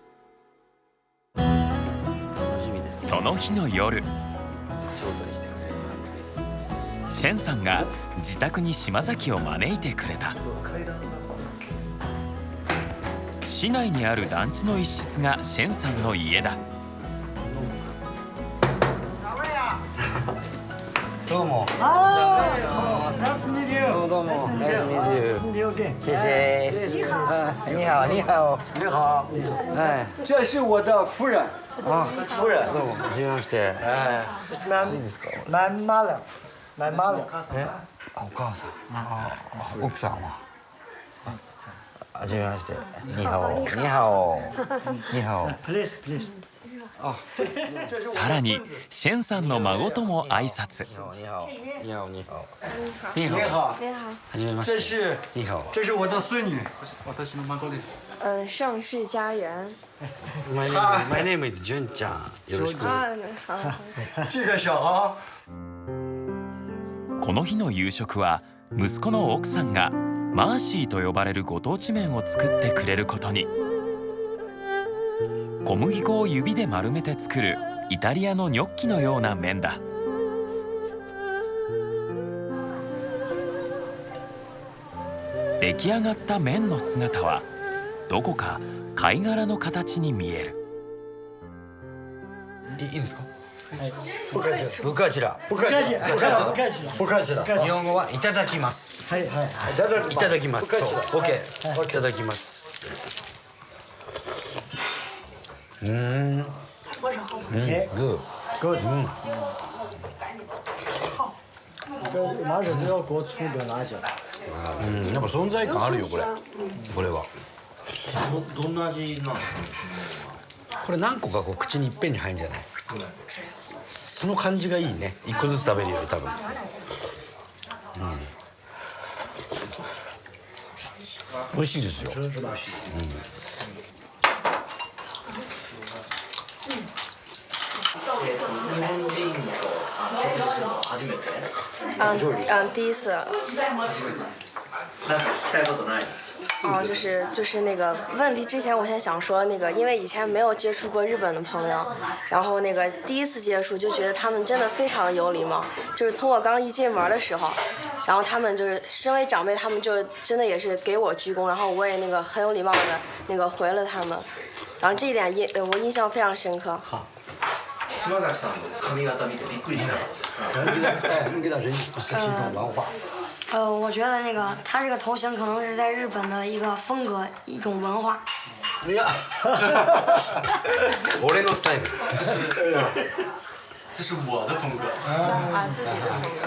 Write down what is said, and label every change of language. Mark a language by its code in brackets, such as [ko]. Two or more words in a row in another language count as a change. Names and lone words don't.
[ja] その日の夜、シェンさんが自宅に島崎を招いてくれた。市内にある団地の一室がシェンさんの家だ。どうも。 [en] Nice to meet you. [ja] どうも。 [en] Nice to meet you again. [zh] 谢谢。你好，你好。你好。哎。这是我的夫人。 [ja] あ、夫人。どうも。はじめまして。 [en] My mother. My mother. [ja] お母さん。奥さんは。はじめまして。にはお。 [zh] にはお。にはお。 [en] Please, please. [ja] さらにシェンさんの孫とも挨拶。 [zh] にはお。にはお。にはお。你好。 [ja] はじめまして。 [zh] 这是你好。这是我的孙女。 [ja] 私の孫です。盛世家園。 [en] My name is 純ちゃん。よろしく。あ、 [zh] 好。这个小孩。 [ja] この日の夕食は息子の奥さんがマーシーと呼ばれるご当地麺を作ってくれることに。小麦粉を指で丸めて作るイタリアのニョッキのような麺だ。出来上がった麺の姿はどこか貝殻の形に見える。いいですか？ [zh] 不客气了。ブカチラ。不客气了。不客气了。 [ja] 日本語はいただきます。はいはい。いただきます。 [zh] 不客气 [ja] そう [zh] 了。 [ja] OK。いただきます。グー。 [en] Good。 [zh] 这马氏只要给我出个辣椒。 [ja] やっぱ存在感あるよこれ。これは。どんな味なんですか？これ何個かこう口にいっぺんに入るんじゃない？その感じがいいね。一個ずつ食べるより多分。美味しいですよ。日本人の食事するの初めて？ [zh] 第一次。 [ja] なんかしたいことないですか？ [zh] 哦，就是那个问题。之前我先想说那个，因为以前没有接触过日本的朋友，然后那个第一次接触就觉得他们真的非常有礼貌。就是从我刚一进门的时候，然后他们就是身为长辈，他们就真的也是给我鞠躬，然后我也那个很有礼貌的那个回了他们，然后这一点我印象非常深刻。好。 [ja] 島崎さんの髪型見てびっくりしなかった。 [zh] 你给他人，这是一种文化。我觉得那个他这个头型可能是在日本的一个风格，一种文化。 [ja] いや、俺のスタイル。 [zh] 这是我的风格。啊，自己的风格。